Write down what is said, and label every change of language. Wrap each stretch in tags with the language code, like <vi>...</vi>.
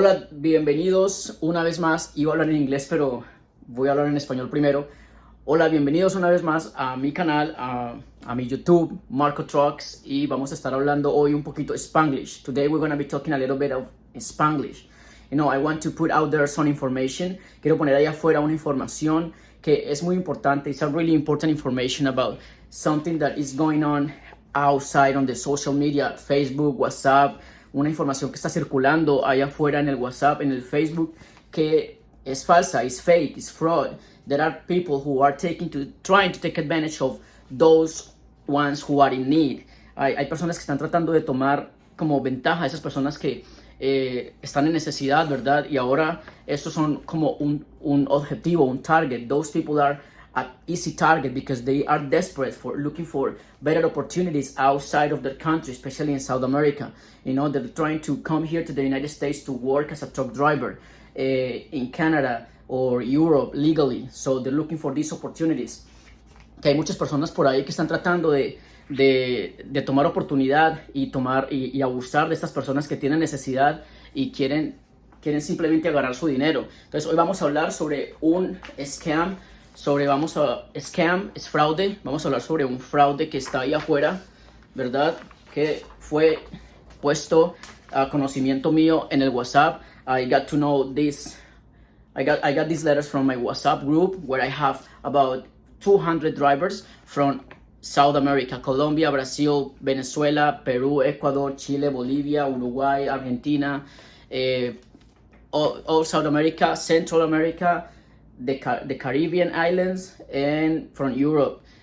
<es>bienvenidos una vez más. Iba a hablar en inglés, pero voy a hablar en español primero. Hola, bienvenidos una vez más a mi canal, a mi YouTube, Marco Trucks, y vamos a estar hablando hoy un poquito Spanglish.</es> <en>Today we're going to be talking a little bit of Spanglish. You know, I want to put out there some information.</en> <es>Quiero poner ahí afuera una información que es muy importante.</es> <en>It's a really important information about something that is going on outside on the social media, Facebook, WhatsApp.</en> <es>Una información que está circulando allá afuera en el WhatsApp, en el Facebook, que es falsa, es fake, es fraud.</es> <en>There are people who are trying to take advantage of those ones who are in need. Hay personas que están tratando de tomar como ventaja a esas personas que están en necesidad, ¿verdad? Y ahora estos son como un objetivo, un target. Those people are an easy target because they are desperate for looking for better opportunities outside of their country, especially in South America. You know, they're trying to come here to the United States to work as a truck driver in Canada or Europe legally. So they're looking for these opportunities.</en> <es>Que hay muchas personas por ahí que están tratando de tomar oportunidad y abusar de estas personas que tienen necesidad y quieren simplemente agarrar su dinero. Entonces hoy vamos a hablar sobre un scam. Scam es fraude. Vamos a hablar sobre un fraude que está ahí afuera, ¿verdad? Que fue puesto a conocimiento mío en el WhatsApp.</es> <en>I got to know this. I got these letters from my WhatsApp group where I have about 200 drivers from South America, Colombia, Brazil, Venezuela, Peru, Ecuador, Chile, Bolivia, Uruguay, Argentina, all South America, Central America, the Caribbean islands, and from Europe.</en>